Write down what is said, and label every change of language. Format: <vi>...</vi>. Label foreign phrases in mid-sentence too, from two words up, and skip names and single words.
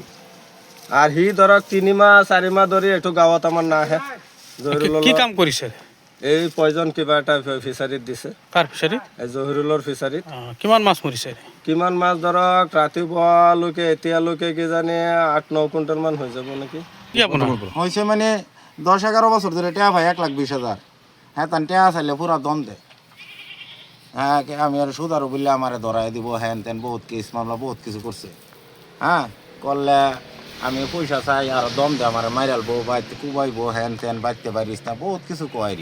<as>আৰু সি ধৰক 3-4 মাহ ধৰি এইটো গাঁৱত আমাৰ নাহে। জহিৰুলৰ কি কাম কৰিছে? এই পয়জন কিবা এটা ফিচাৰীত দিছে। কাৰ ফিচাৰীত? এই জহিৰুলৰ ফিচাৰীত। কিমান মাছ মৰিছে? কিমান মাছ ধৰক ৰাতিপুৱালৈকে এতিয়ালৈকে কিজানি 8-9 কুইণ্টেলমান হৈ যাব নেকি। কি আপোনাৰ</as> <bn>হয়েছে মানে 10-11 বছর ধরে টেয়া ভাই 1,20,000 হ্যাঁ তান টেয়া চাইলে পুরা দম দে। হ্যাঁ আমি আর সুদারু বললে আমার ধরাই দিব হ্যান তেন বহুত কেস মামলা বহুত কিছু করছে। হ্যাঁ করলে আমি পয়সা চাই আর দম দে আমার মাইরালবো বাইতে কুবাইবো হ্যান তেন বাইতে পারিস না বহুত কিছু কয়ারি।</bn>